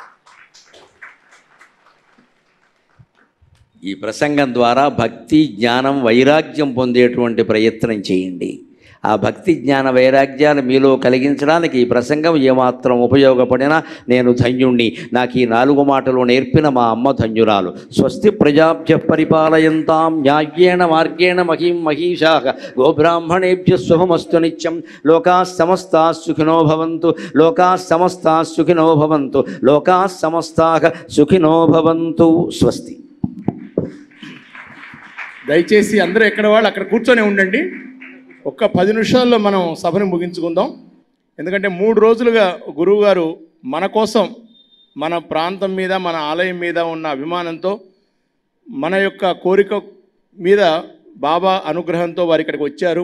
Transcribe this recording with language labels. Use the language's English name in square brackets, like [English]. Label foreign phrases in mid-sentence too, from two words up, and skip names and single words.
[Telugu] ఈ ప్రసంగం ద్వారా భక్తి, జ్ఞానం, వైరాగ్యం పొందేటువంటి ప్రయత్నం చేయండి. ఆ భక్తి, జ్ఞాన, వైరాగ్యాలు మీలో కలిగించడానికి ఈ ప్రసంగం ఏమాత్రం ఉపయోగపడినా నేను ధన్యుణ్ణి. నాకు ఈ 4 మాటలు నేర్పిన మా అమ్మ ధన్యురాలు. [Sanskrit] స్వస్తి ప్రజాభ్య పరిపాలయంతాం న్యాయేణ మార్గేణ మహీం మహీషాః గోబ్రాహ్మణేభ్య శుభమస్తు నిత్యం. లోకాః సమస్తాః సుఖినో భవంతు, లోకాః సమస్తాః సుఖినో భవంతు, లోకాః సమస్తాః సుఖినో భవంతు. స్వస్తి. [Telugu] దయచేసి అందరూ ఎక్కడ వాళ్ళు అక్కడ కూర్చొని ఉండండి. ఒక్క 10 నిమిషాల్లో మనం సభను ముగించుకుందాం. ఎందుకంటే 3 రోజులుగా గురువుగారు మన కోసం, మన ప్రాంతం మీద, మన ఆలయం మీద ఉన్న అభిమానంతో, మన యొక్క కోరిక మీద బాబా అనుగ్రహంతో వారు ఇక్కడికి వచ్చారు.